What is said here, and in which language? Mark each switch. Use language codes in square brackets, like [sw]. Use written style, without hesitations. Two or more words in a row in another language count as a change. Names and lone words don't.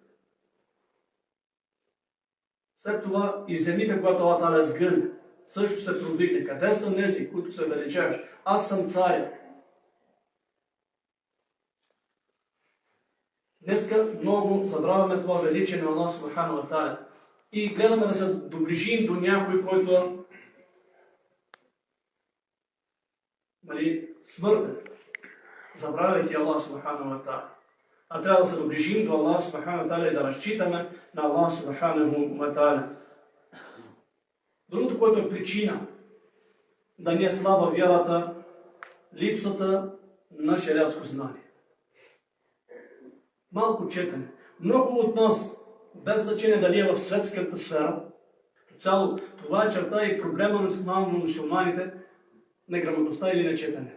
[bg] След това и земите, когато [ar] الله تعالى [bg] сгъне, също се провикне. Къде са онези, които се величаят? Аз съм царя. Днеска много забравяме това величие на [ar] الله سبحانه تعالى [bg] и гледаме да се доближим до някой, който смъртен, забравяйки [ar] الله سبحانه تعالى. [bg] А трябва да се доближим до [ar] الله سبحانه تعالى [bg] и да разчитаме на [ar] الله سبحانه تعالى. [bg] Другото, което е причина да ни е слаба вярата, липсата на шериатско знание. Малко четене. Много от нас, без значение дали е в светската сфера, цяло това е черта и проблема на мусулманите, неграмотността или нечетене.